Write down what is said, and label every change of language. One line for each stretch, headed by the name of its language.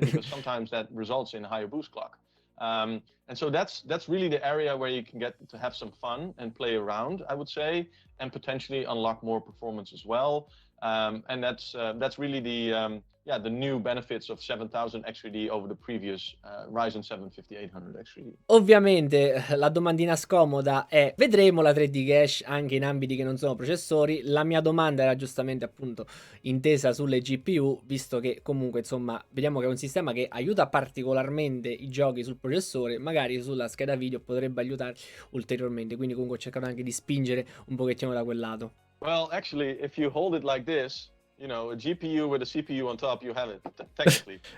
English: Because sometimes that results in a higher boost clock. And so that's really the area where you can get to have some fun and play around, I would say, and potentially unlock more performance as well. And that's really the new benefits of 7000 X3D over the previous Ryzen 7 5800 X3D.
Italian: Ovviamente la domandina scomoda è: vedremo la 3D cache anche in ambiti che non sono processori? La mia domanda era giustamente appunto intesa sulle GPU, visto che comunque insomma vediamo che è un sistema che aiuta particolarmente i giochi sul processore, magari sulla scheda video potrebbe aiutare ulteriormente, quindi comunque ho cercato anche di spingere un pochettino da quel lato.
English: Well, actually, if you hold it like this, a GPU with a CPU on top, you have it, technically.